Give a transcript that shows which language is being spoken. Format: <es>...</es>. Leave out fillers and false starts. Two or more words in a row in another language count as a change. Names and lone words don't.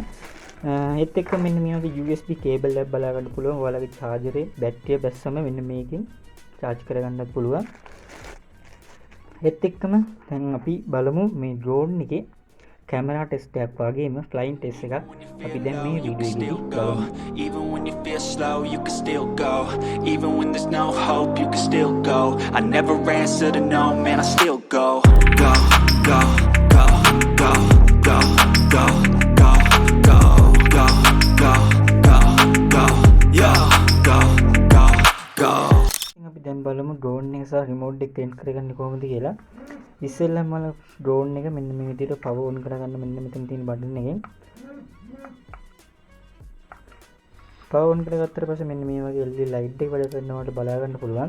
<si>ඒත් එක්ක මෙන්න මේ වගේ</si> <en>USB cable</en> <si>එකක් බලා ගන්න පුළුවන්. ඔයාලගේ charger බැටරිය බැස්සම මෙන්න මේකෙන් charge කරගන්නත් පුළුවන්. ඒත් එක්කම දැන් අපි බලමු මේ ඩ්‍රෝන් එකේ</si> <en>camera test</en> <si>එකක් වගේම</si> <en>flying test</en> <si>එකක් අපි දැන් මේ වීඩියෝ එකේදී බලමු.</si> <en>Even when you feel slow, you can still go. Even when there's no hope, you can still go. I never answer to no, man, I still go. Go, go, go, go, go, go, go, go, go, go, go, go, yo, go, go, go.</en> <si>අපි දැන් බලමු ඩ්‍රෝන් එක සහ රිමෝට් එක කනෙක්ට් කරගන්නේ කොහොමද කියලා. ඉස්සෙල්ලාම මම ඩ්‍රෝන් එක මෙන්න මේ විදිහට</si> <en>power on</en> <si>කරගන්න මෙන්න මෙතන තියෙන බටන් එකෙන්</si> <en>power on</en> <si>කරගත්තට පස්සේ මෙන්න මේ වගේ</si> <en>LED light</en> <si>එක වැඩ කරනවට බලා ගන්න පුළුවන්.</si>